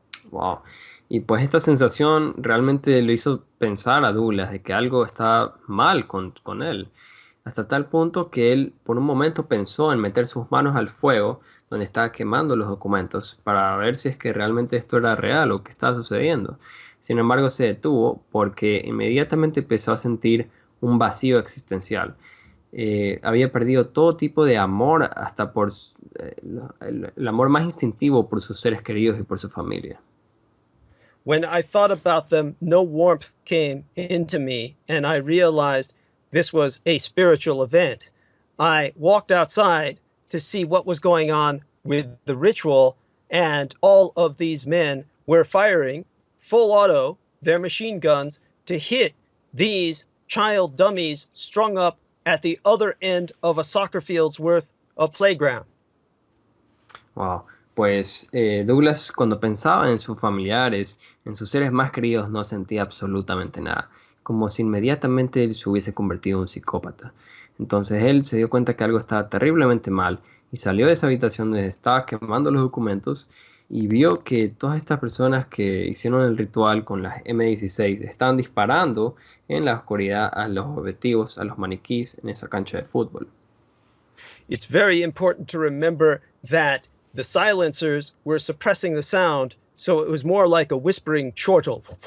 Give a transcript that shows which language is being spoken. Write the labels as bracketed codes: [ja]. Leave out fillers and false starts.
[en] Wow. [es] Y pues esta sensación realmente lo hizo pensar a Douglas de que algo estaba mal con él. Hasta tal punto que él por un momento pensó en meter sus manos al fuego donde estaba quemando los documentos para ver si es que realmente esto era real o qué estaba sucediendo. Sin embargo, se detuvo porque inmediatamente empezó a sentir un vacío existencial. Había perdido todo tipo de amor, hasta por el amor más instintivo por sus seres queridos y por su familia. [en] When I thought about them, no warmth came into me, and I realized this was a spiritual event. I walked outside to see what was going on with the ritual, and all of these men were firing full auto their machine guns to hit these child dummies strung up at the other end of a soccer field's worth of playground. Wow. [es] Pues Douglas, cuando pensaba en sus familiares, en sus seres más queridos, no sentía absolutamente nada, como si inmediatamente él se hubiese convertido en un psicópata. Entonces él se dio cuenta que algo estaba terriblemente mal y salió de esa habitación donde estaba quemando los documentos y vio que todas estas personas que hicieron el ritual con las M16 están disparando en la oscuridad a los objetivos, a los maniquís en esa cancha de fútbol. [en] It's very important to remember that the silencers were suppressing the sound, so it was more like a whispering chortle.